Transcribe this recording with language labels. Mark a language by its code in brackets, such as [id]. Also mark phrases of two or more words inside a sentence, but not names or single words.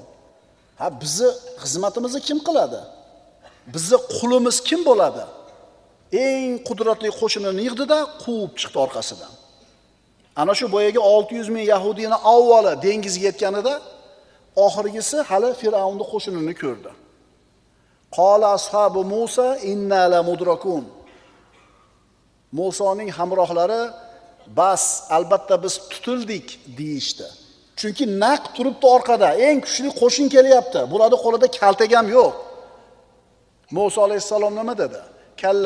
[uz] Ha, bizni xizmatimizni kim qiladi? Bizni qulimiz kim bo'ladi? Eng qudratli qo'shinini yig'di-da, quvib chiqdi orqasidan. Ana shu boyaga 600 ming Yahudiyni avvalo dengizga yetganida, oxirgisi hali Firavunning qo'shinini ko'rdi. [ar] قال أصحاب موسى إنا لمدركون. [uz] Musoning hamrohlari bas, albatta biz tutildik deyishdi. Chunki naq turibdi orqada, eng kuchli qo'shin kelyapti. Bularda qo'lida kaltak ham yo'q. Musa alayhissalom nima dedi? Kalla.